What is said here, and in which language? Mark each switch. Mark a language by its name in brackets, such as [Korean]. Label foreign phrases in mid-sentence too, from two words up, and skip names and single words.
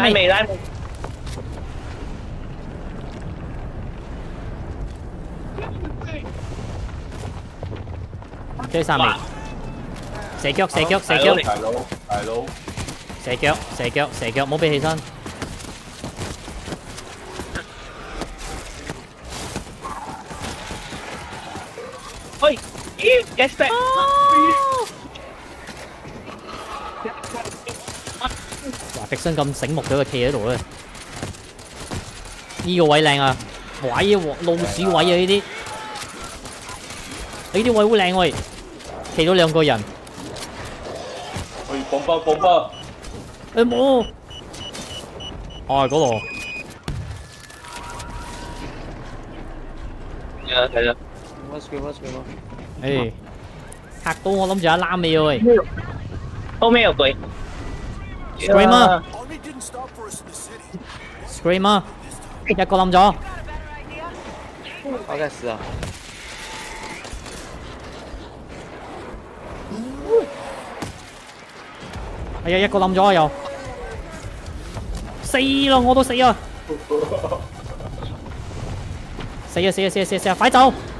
[Cantonese] 追晒未？射腳！大佬，射腳，唔好俾起身。喂 ， [English] get back！ [Cantonese] 哇！迪生咁醒目嘅，佢企喺度咧。呢個位靚啊，位啊，老鼠位啊呢啲，呢啲位好靚喂，企咗2個人。喂，bomb！誒冇，哦嗰度。係啦。誒，嚇到我諗住一攬尾啊喂。後面有鬼。 [English] Screamer， Army didn't stop for us in the city. [Cantonese] Screamer，一個冧咗。我該死啊！哎呀，一個冧咗啊又。死咯，我都死啊！死啊！快走！